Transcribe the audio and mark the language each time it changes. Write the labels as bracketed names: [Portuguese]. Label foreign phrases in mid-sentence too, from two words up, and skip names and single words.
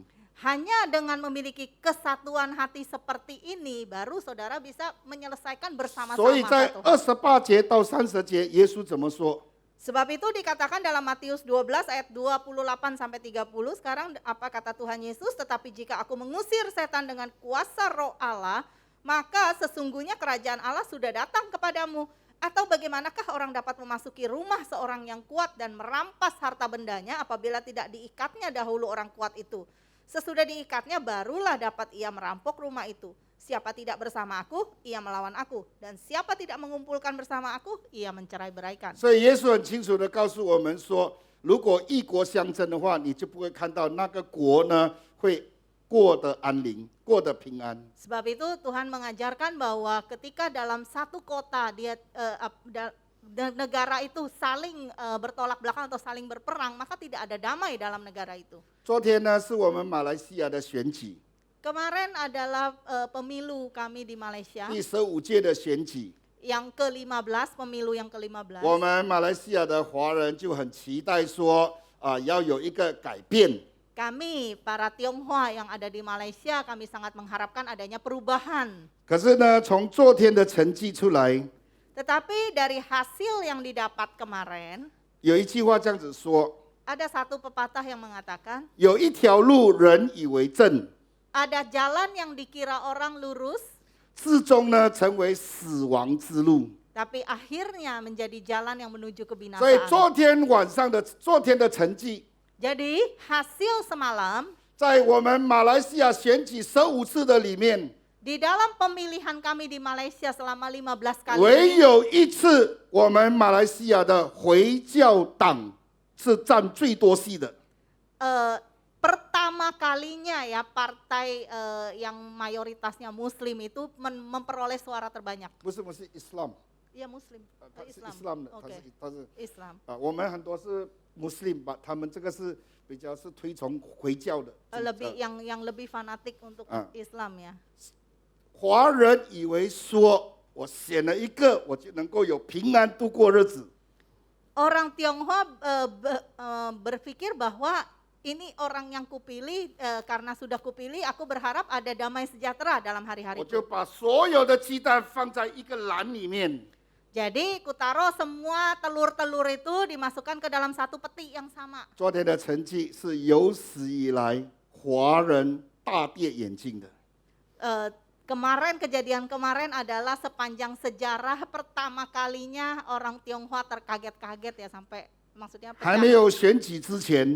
[Indonesian] Hanya dengan memiliki kesatuan hati seperti ini, baru saudara bisa menyelesaikan [Chinese] 所以 [Indonesian] bersama-sama [Chinese] 在 [Indonesian] satu hal. [Chinese] 28 节到30节，耶稣怎么说？ [Indonesian] Sebab itu dikatakan dalam Matius 12 ayat 28 sampai 30, sekarang apa kata Tuhan Yesus? Tetapi jika aku mengusir setan dengan kuasa Roh Allah, maka sesungguhnya kerajaan Allah sudah datang kepadamu. Atau bagaimanakah orang dapat memasuki rumah seorang yang kuat dan merampas harta bendanya apabila tidak diikatnya dahulu orang kuat itu? Sesudah diikatnya barulah dapat ia merampok rumah itu. Siapa tidak bersama aku, ia melawan aku. Dan siapa tidak mengumpulkan bersama aku, ia mencerai-beraikan. [Chinese] 所以耶稣很清楚的告诉我们说，如果异国相争的话，你就不会看到那个国呢会过得安宁，过得平安。 [Indonesian] Sebab itu Tuhan mengajarkan bahwa ketika dalam satu kota negara itu saling bertolak belakang atau saling berperang, maka tidak ada damai dalam negara itu. [Chinese] 昨天呢是我们马来西亚的选举， [Indonesian] Kemarin adalah pemilu kami di Malaysia, [Chinese] 第15届的选举， [Indonesian] yang ke-15, pemilu yang ke-15. [Chinese] 我们马来西亚的华人就很期待说，要有一个改变。 [Indonesian] Kami para Tionghoa yang ada di Malaysia, kami sangat mengharapkan adanya perubahan. [Chinese] 可是呢，从昨天的成绩出来， [Indonesian] Tetapi dari hasil yang didapat kemarin, [Chinese] 有一句话这样子说： [Indonesian] ada satu pepatah yang mengatakan, [Chinese] 有一条路人以为正， [Indonesian] ada jalan yang dikira orang lurus, [Chinese] 至终呢成为死亡之路。 [Indonesian] tapi akhirnya menjadi jalan yang menuju [Chinese] 所以 [Indonesian] kebinasaan. [Chinese] 昨天的成绩， [Indonesian] Jadi hasil semalam [Chinese] 在我们马来西亚选举15次的里面， [Indonesian] di dalam pemilihan kami di Malaysia selama 15 kali [Chinese] 唯 [Indonesian] ini, [Chinese] 有一次我们马来西亚的回教党是占最多席的。 [Indonesian] pertama kalinya ya partai yang mayoritasnya Muslim itu memperoleh suara terbanyak. [Chinese] 不是 Islam， [Indonesian] Iya Muslim. [Chinese] 它是 Islam. Islam 的， [Indonesian] Oke. [Chinese] 它是 Islam. 我们很多是 Muslim 吧，他们这个是比较是推崇回教的。 [Indonesian] Lebih yang lebih fanatik untuk Islam ya. [Chinese] 华人以为说，我选了一个，我就能够有平安度过日子。 [Indonesian] Orang Tionghoa berpikir bahwa ini orang yang kupilih, karena sudah kupilih, aku berharap ada damai sejahtera dalam [Chinese] 我 [Indonesian] hari-hari [Chinese] 就 [Indonesian] itu. [Chinese] 把所有的鸡蛋放在一个篮里面， [Indonesian] Jadi kutaruh semua telur-telur itu dimasukkan ke dalam satu peti yang sama. [Chinese] 昨天的成绩是有史以来华人大跌眼镜的。 [Indonesian] Kejadian kemarin adalah sepanjang sejarah pertama kalinya orang Tionghoa terkaget-kaget ya sampai maksudnya [Chinese] 还 [Indonesian] pecah. [Chinese] 没有选举之前，